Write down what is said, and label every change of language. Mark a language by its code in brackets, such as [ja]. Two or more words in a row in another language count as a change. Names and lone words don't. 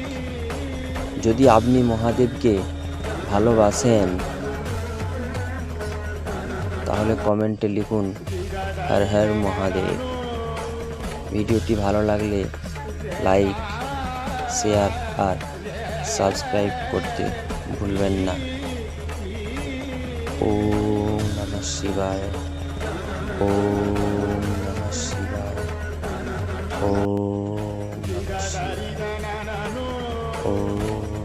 [bn] যদি আপনি মহাদেবকে ভালোবাসেন, তাহলে কমেন্টে লিখুন হর হর মহাদেব। ভিডিওটি ভালো লাগলে [en] like, share [bn] আর সাবস্ক্রাইব করতে ভুলবেন না। [sa] ওম নমঃ শিবায়, ওম নমঃ শিবায়, ওম নমঃ শিবায়, ওম।